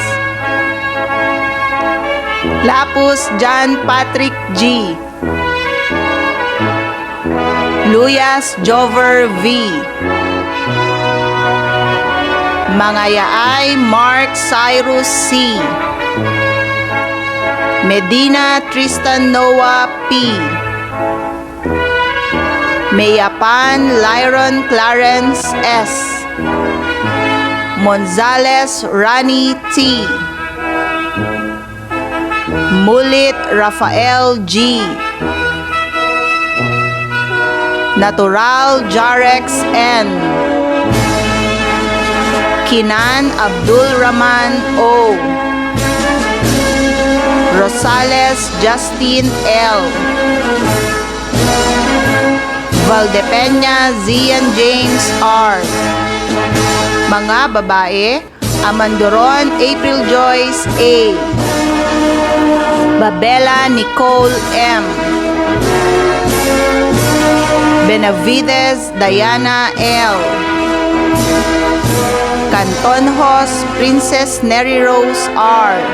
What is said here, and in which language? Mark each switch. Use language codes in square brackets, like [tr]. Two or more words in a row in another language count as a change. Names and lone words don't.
[tl] Lapus John Patrick G. Luyas Jover V. Mangayaay Mark Cyrus C. Medina Tristan Noah P. Mayapan Lyron Clarence S. Monzales Rani T. Mulit Rafael G. Natural Jarex N. Kinan Abdul Rahman O. Rosales Justin L. Valdepeña Zian James R. Mga babae, Amandoron April Joyce A. Babela Nicole M. Benavides Diana L. Cantonhos Princess Neri Rose R.